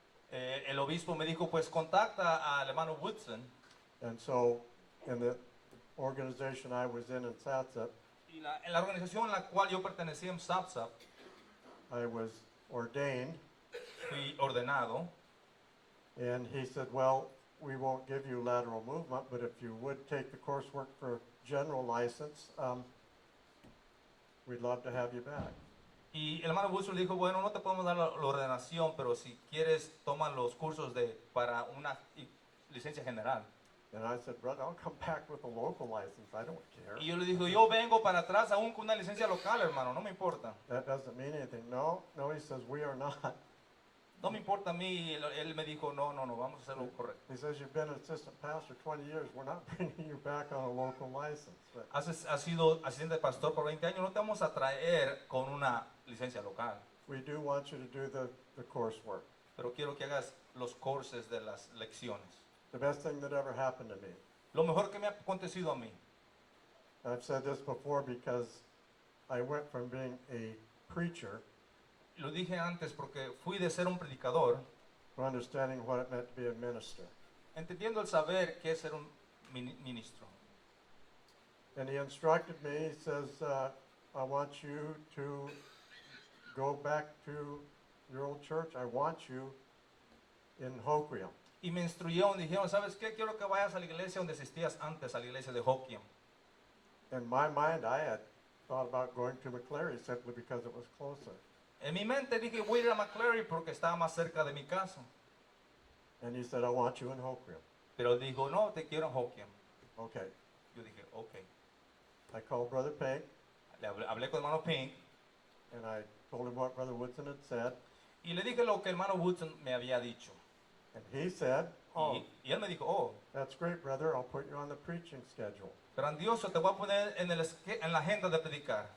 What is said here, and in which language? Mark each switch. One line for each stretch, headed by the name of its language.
Spanish: El obispo me dijo, pues contacta al hermano Woodson.
English: And so in the organization I was in Satsat,
Spanish: Y en la organización en la cual yo pertenecía en SAPSA,
English: I was ordained.
Spanish: fui ordenado.
English: And he said, well, we won't give you lateral movement, but if you would take the coursework for general license, we'd love to have you back.
Spanish: Y el hermano Woodson le dijo, bueno, no te podemos dar la ordenación, pero si quieres, toma los cursos para una licencia general.
English: And I said, brother, I'll come back with a local license. I don't care.
Spanish: Y yo le digo, yo vengo para atrás aún con una licencia local, hermano, no me importa.
English: That doesn't mean anything. No, he says, we are not.
Spanish: No me importa a mí. Y él me dijo, no, vamos a hacerlo correcto.
English: He says, you've been an assistant pastor 20 years. We're not bringing you back on a local license. But
Spanish: Has sido asistente de pastor por 20 años, no te vamos a traer con una licencia local.
English: we do want you to do the coursework.
Spanish: Pero quiero que hagas los cursos de las lecciones.
English: The best thing that ever happened to me.
Spanish: Lo mejor que me ha acontecido a mí.
English: I've said this before because I went from being a preacher
Spanish: Lo dije antes porque fui de ser un predicador,
English: to understanding what it meant to be a minister.
Spanish: entendiendo el saber qué es ser un ministro.
English: And he instructed me, he says, I want you to go back to your old church. I want you in Hoquiam.
Spanish: Y me instruyó y dijeron, ¿sabes qué? Quiero que vayas a la iglesia donde asistías antes, a la iglesia de Hoquiam.
English: In my mind, I had thought about going to McCleary simply because it was closer.
Spanish: En mi mente dije, voy a ir a McCleary porque estaba más cerca de mi casa.
English: And he said, I want you in Hoquiam.
Spanish: Pero él dijo, no, te quiero en Hoquiam.
English: Okay.
Spanish: Yo dije, ok.
English: I called Brother Pink,
Spanish: Hablé con el hermano Pink
English: and I told him what Brother Woodson had said.
Spanish: y le dije lo que el hermano Woodson me había dicho.
English: And he said, oh,
Spanish: Y él me dijo, oh,
English: that's great, brother. I'll put you on the preaching schedule.
Spanish: grandioso, te voy a poner en la agenda de predicar.